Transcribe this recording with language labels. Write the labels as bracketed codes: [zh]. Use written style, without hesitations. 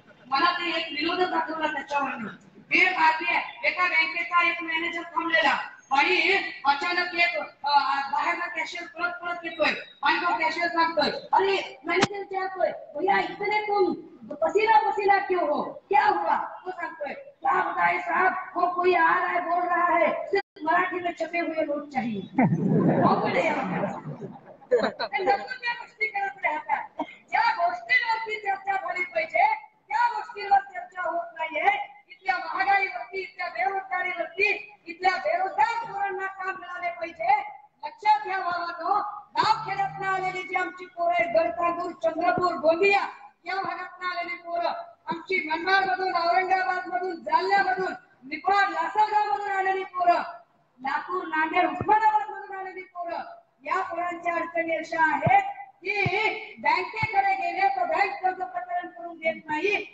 [mr] मला ते एक विनोदच दाखवला त्याच्यावर. एका बँकेचा एक मॅनेजर थांबलेला आणि अचानक एक बाहेरचा कॅशियर परत येतोय आणि तो कॅशियर सांगतोय, [hi] अरे मॅनेजर क्या भैया इतने तुम पसीना पसीना क्यों हो, क्या हुआ? [mr] तो सांगतोय, [hi] क्या बताए साहब, वो कोई आ रहा है बोल रहा है सिर्फ मराठी में छपे हुए नोट चाहिए. [mr] गोष्टी करत राहतात. ज्या गोष्टींवरती चर्चा झाली पाहिजे त्या गोष्टींवर चर्चा होत नाहीये. इथल्या महागाईवरती, इथल्या बेरोजगारीवरती, इथल्या बेरोजगार पोरांना काम मिळाले पाहिजे. लक्षात घ्या भावांनो, गावखेड्यातनं आलेली जी आमची पोरं आहेत, गडतांदूर, चंद्रपूर, गोंदिया या भागातनं आलेली पोरं, आमची मनमाड मधून, औरंगाबाद मधून, जालन्यामधून, निफाड, लासलगाव मधून आलेली पोरं, लातूर, नांदेड, उस्मानाबाद मधून आलेली पोरं, या पोरांच्या अडचणी अशा आहेत की बँकेकडे गेले तर बँक कर्ज प्रकरण करून देत नाही.